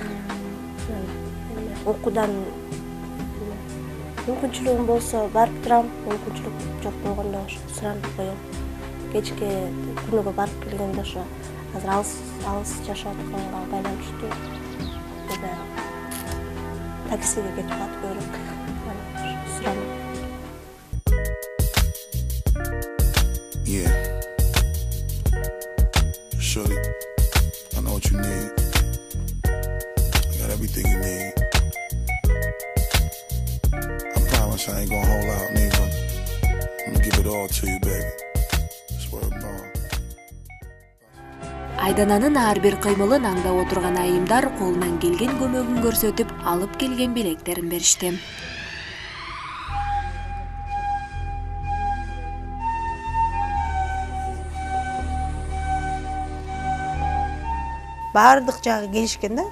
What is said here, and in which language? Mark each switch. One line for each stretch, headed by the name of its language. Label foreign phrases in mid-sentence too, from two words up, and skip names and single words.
Kyrgyz: Окуудан мүмкүнчүлүгүм болсо барып турам, мүмкүнчүлүк жок болгондо ошо суранып коем. Кечке күнүгө барып келгенде ошо азыр алыс жашап атканга байланыштуу таксиге кетип калат көбүрөөк. Суранып.
English: Yeah. Shorty, I know what you need. I got everything you need. I promise I ain't gonna hold out neither. I'm gonna give it all to you, baby. Swear to God.
Kyrgyz: Айдананын ар бир кыймылын аңдап отурган айымдар колунан келген көмөгүн көрсөтүп, алып келген белектерин беришти. Бардык жагы келишкен да.